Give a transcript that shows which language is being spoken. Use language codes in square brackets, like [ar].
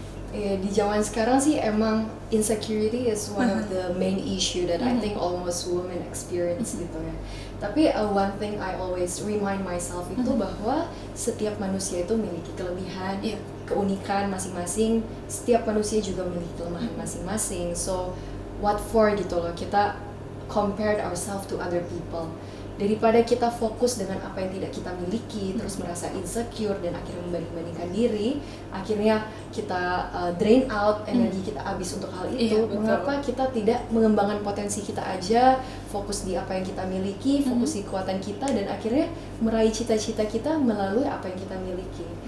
[id] Ya, di zaman sekarang sih emang [en] insecurity is one of the main issue that I think almost women experience [id] gitu ya. Tapi [en] one thing I always remind myself [id] itu bahwa setiap manusia itu memiliki kelebihan, keunikan masing-masing. Setiap manusia juga memiliki kelemahan masing-masing. [en] So what for [id] gitu loh, kita [en] compared ourselves to other people. [id] Daripada kita fokus dengan apa yang tidak kita miliki, terus merasa insecure dan akhirnya membanding-bandingkan diri, akhirnya kita [en] drain out [id] energi kita habis untuk hal itu. Mengapa kita tidak mengembangkan potensi kita aja, fokus di apa yang kita miliki, fokus di kekuatan kita, dan akhirnya meraih cita-cita kita melalui apa yang kita miliki.